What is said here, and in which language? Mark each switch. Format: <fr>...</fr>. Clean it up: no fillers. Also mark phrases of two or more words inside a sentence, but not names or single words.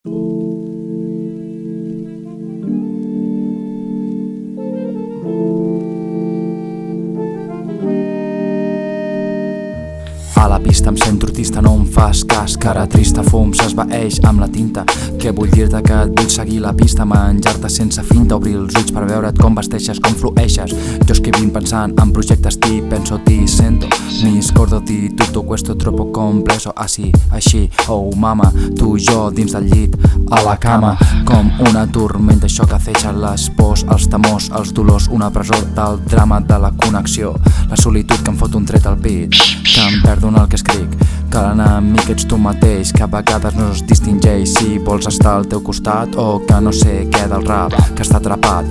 <ca>A la pista em sento artista, no em fas cas. Cara trista, fum, s'esvaeix amb la tinta. Què vull dir-te? Que et vull seguir la pista, menjar-te sense finta, obrir els ulls per veure't com vesteixes, com flueixes. Jo escrivint pensant en projectes,</ca> <it>ti penso, ti sento. Mi scordo di tutto questo troppo complesso.</it> <ca>Así, així, oh mama, tu i jo dins del llit, a la cama, com una tormenta. Això que aceja les pors, els temors, els dolors, una presó del drama de la connexió. La solitud que em fot un tret al pit, que em perdo en el que escric, que l'enemic ets tu mateix, que a vegades no es distingeix si vols estar al teu costat o que no sé què del rap, que està atrapat.</ca>